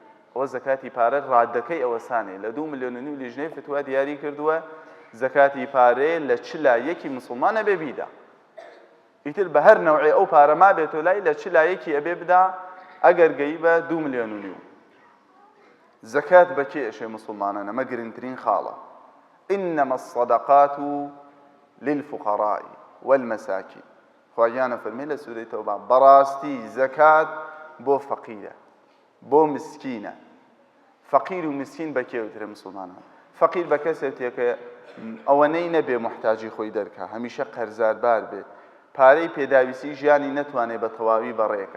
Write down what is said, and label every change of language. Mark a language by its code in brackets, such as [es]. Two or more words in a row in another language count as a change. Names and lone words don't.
[ckb] ئەوە زەکاتی پارە ڕادەکەی ئەوەسانێ لە 2 ملیۆن لیژنەی فتووا دیاری کردووە زەکاتی پارەیە لە چ لایەکی مسلمانە بێ بیدا. ئیتر بە هەر نەوعێ ئەو پارە ما بێتۆ لای لە چ لایەکی ئەبێ بدا ئەگەر گەی بە 2 ملیۆن. زەکات بە کێ ئەشێ مسلمانان؟ ئەمە گرنگترین خاڵە. [ar] إنما الصدقات للفقراء والمساكين. [ckb] خواجانە فەرمێ لە سوورەی تەوبە بەڕاستی زەکات بۆ فەقیرە بۆ مسکینە. فەقیر و مسکین بە کێوترە مسلمانان؟ فەقیر بە کەسێتێک کە ئەوەنەی نەبێ محتاجی خۆی دەرکا، هەمیشە قەرزاربار بێ، پارەی پێداویستی ژیانی نەتوانێت بە تەواوی بەڕێکە.